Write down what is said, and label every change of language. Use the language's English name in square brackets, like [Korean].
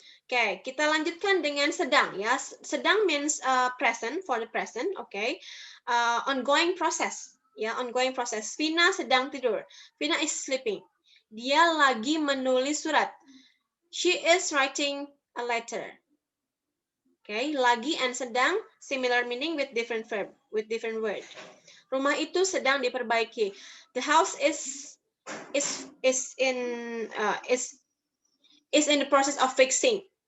[Indonesian] Kita lanjutkan dengan sedang ya. [English] Sedang means present, for the present. Ongoing process. Ya, ongoing process. [Indonesian] Vina sedang tidur. [English] Vina is sleeping. [Indonesian] Dia lagi menulis surat. [English] She is writing a letter. Lagi and sedang similar meaning with different verb, with different word. [Indonesian] Rumah itu sedang diperbaiki. [English] The house is in the process of fixing.